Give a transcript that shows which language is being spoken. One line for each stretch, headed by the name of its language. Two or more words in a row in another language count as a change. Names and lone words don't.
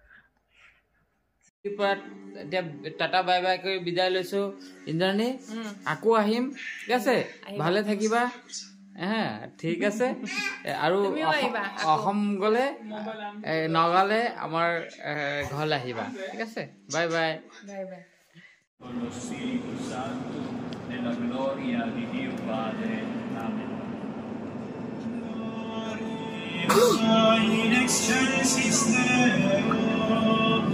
Assamese: এতিয়া টাটা বাই বাই কৰি বিদায় লৈছো ইন্দ্ৰাণী আকৌ আহিম ঠিক আছে ভালে থাকিবা ঠিক আছে আৰু অসম গ'লে নগালে আমাৰ ঘৰলৈ আহিবা ঠিক আছে বাই বাই বাই বাই
Italian: nella gloria di Dio Padre.
Latin: Amen. In excelsis Deo.